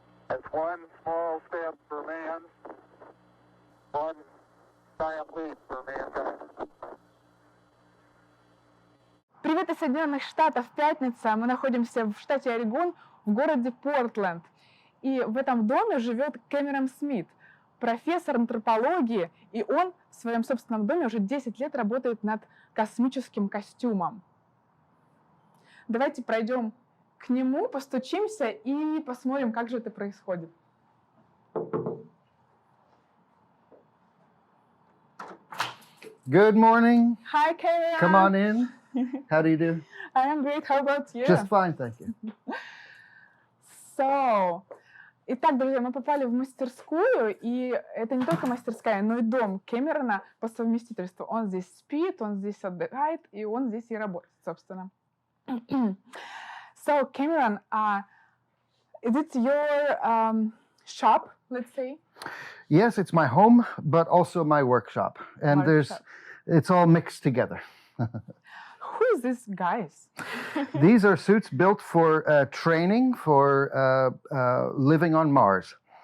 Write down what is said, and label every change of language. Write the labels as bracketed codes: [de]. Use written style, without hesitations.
[en] It's one small step for man, one giant leap for mankind. [ru] Привет из Соединенных Штатов, пятница. Мы находимся в штате Орегон, в городе Портленд. И в этом доме живет Кэмерон Смит, профессор антропологии, и он в своем собственном доме уже 10 лет работает над космическим костюмом. Давайте пройдем к нему, постучимся и посмотрим, как же это происходит. [en] Good morning. Hi, Karen. Come on in. How do you do? I am great. How about you? Just fine, thank you. [ru] So, итак, друзья, мы попали в мастерскую, и это не только мастерская, но и дом Кэмерона по совместительству. Он здесь спит, он здесь отдыхает, и он здесь и работает, собственно. [en] So, Cameron, is it your shop, let's say? Yes, it's my home, but also my workshop. And it's all mixed together. Who is this guys? These are suits built for training for living on Mars.